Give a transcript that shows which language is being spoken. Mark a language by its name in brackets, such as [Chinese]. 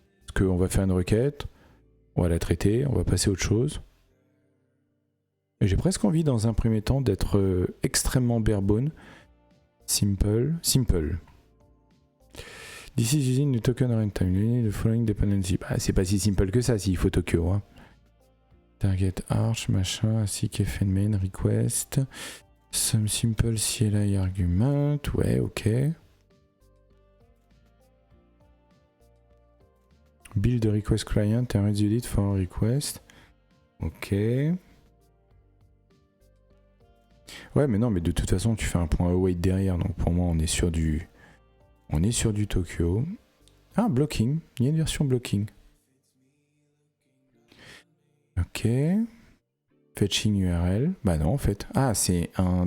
[French] Parce qu'on va faire une requête, on va la traiter, on va passer à autre chose. J'ai presque envie dans un premier temps d'être extrêmement barebone. Simple. [English] This is using the token runtime, the following dependency. [French] Bah, c'est pas si simple que ça s'il faut Tokyo. Hein. Target arch, machin, ainsi qu'FN main request. [English] Some simple CLI argument. [French] Ouais, ok. [English] Build a request client and resolve it for a request. Ok. [French] Ouais, mais non, mais de toute façon, tu fais un point await derrière. Donc pour moi, on est sur du Tokyo. Ah, blocking. Il y a une version blocking. Ok. [English] Fetching URL. [French] Bah non, en fait. Ah, c'est un...